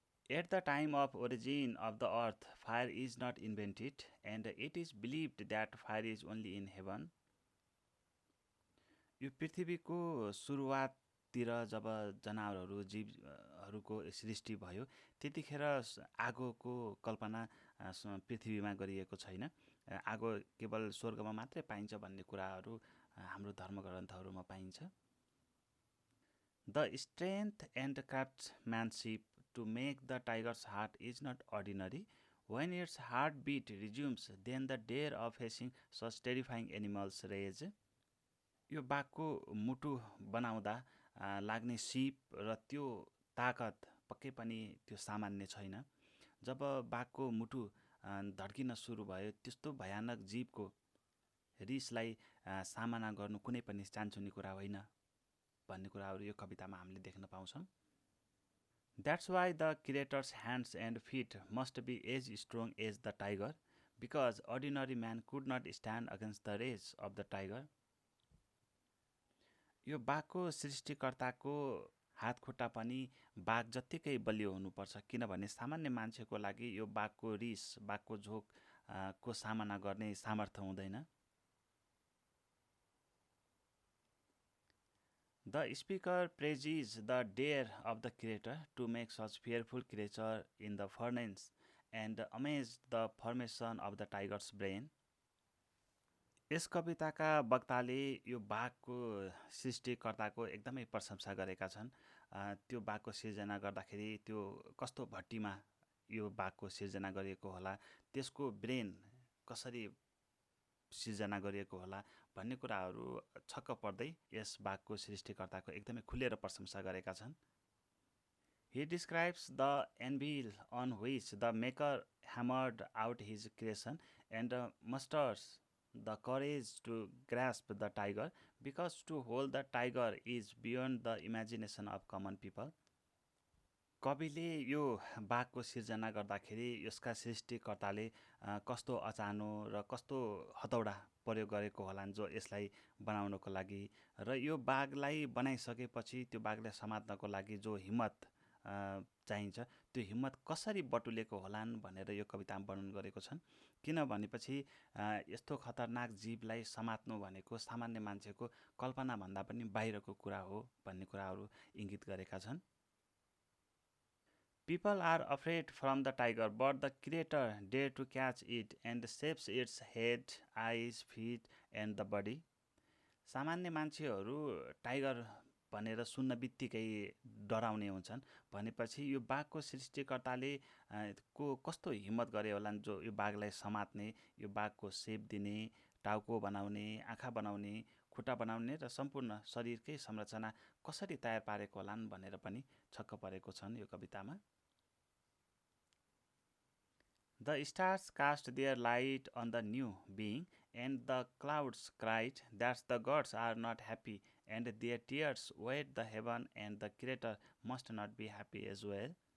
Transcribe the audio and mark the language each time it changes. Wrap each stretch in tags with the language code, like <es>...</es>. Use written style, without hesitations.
<en>At the time of origin of the earth, fire is not invented, and it is believed that fire is only in heaven.</en> <ne>यो पृथ्वीको सुरुवाततिर जब जनावरहरू जीवहरूको सृष्टि भयो त्यतिखेर आगोको कल्पना पृथ्वीमा गरिएको छैन. आगो केवल स्वर्गमा मात्रै पाइन्छ भन्ने कुराहरू हाम्रो धर्मग्रन्थहरूमा पाइन्छ.</ne> <en>The strength and craftsmanship to make the tiger's heart is not ordinary. When its heartbeat resumes, then the dare of facing such terrifying animals rage.</en> <ne>यो बाघको मुटु बनाउँदा लाग्ने सिप र त्यो ताकत पक्कै पनि त्यो सामान्य छैन. जब बाघको मुटु धड्किन सुरु भयो त्यस्तो भयानक जीवको रिसलाई सामना गर्नु कुनै पनि चान्चुने कुरा होइन भन्ने कुराहरू यो कवितामा हामीले देख्न पाउँछौँ.</ne> <en>That's why the creator's hands and feet must be as strong as the tiger, because ordinary man could not stand against the rage of the tiger.</en> <ne>यो बाघको सृष्टिकर्ताको हातखुट्टा पनि बाघ जत्तिकै बलियो हुनुपर्छ, किनभने सामान्य मान्छेको लागि यो बाघको रिस, बाघको झोक को सामना गर्ने सामर्थ्य हुँदैन।</ne> <en>The speaker praises the dare of the creator to make such fearful creature in the furnace and amazed the formation of the tiger's brain.</en> <ne>यस कविताका वक्ताले यो बाघको सृष्टिकर्ताको एकदमै प्रशंसा गरेका छन्। त्यो बाघको सिर्जना गर्दाखेरि त्यो कस्तो भट्टीमा यो बाघको सिर्जना गरिएको होला, त्यसको ब्रेन कसरी सिर्जना गरिएको होला भन्ने कुराहरू छक्क पर्दै यस बाघको सृष्टिकर्ताको एकदमै खुलेर प्रशंसा गरेका छन्।</ne> <en>He describes the anvil on which the maker hammered out his creation and musters the courage to grasp the tiger, because to hold the tiger is beyond the imagination of common people.</en> <ne>कविले यो बाघको सिर्जना गर्दाखेरि यसका सृष्टिकर्ताले कस्तो अचानो र कस्तो हतौडा प्रयोग गरेको होलान् जो यसलाई बनाउनको लागि, र यो बाघलाई बनाइसकेपछि त्यो बाघलाई समात्नको लागि जो हिम्मत चाहिन्छ त्यो हिम्मत कसरी बटुलेको होलान् भनेर यो कवितामा वर्णन गरेको छन्। किनभनेपछि यस्तो खतरनाक जीवलाई समात्नु भनेको सामान्य मान्छेको कल्पनाभन्दा पनि बाहिरको कुरा हो भन्ने कुराहरू इङ्गित गरेका छन्।</ne> <en>People are afraid from the tiger, but the creator dared to catch it and shapes its head, eyes, feet and the body.</en> <ne>सामान्य मान्छेहरू टाइगर भनेर सुन्न बित्तिकै डराउने हुन्छन्, भनेपछि यो बाघको सृष्टिकर्ताले को कस्तो हिम्मत गरे होलान् जो यो बाघलाई समात्ने, यो बाघको सेप दिने, टाउको बनाउने, आँखा बनाउने, खुट्टा बनाउने र सम्पूर्ण शरीरकै संरचना कसरी तयार पारेको होलान् भनेर पनि छक्क परेको छन् यो कवितामा।</ne> <en>The stars cast their light on the new being, and the clouds cried that the gods are not happy, and their tears wet the heaven, and the creator must not be happy as well.</en>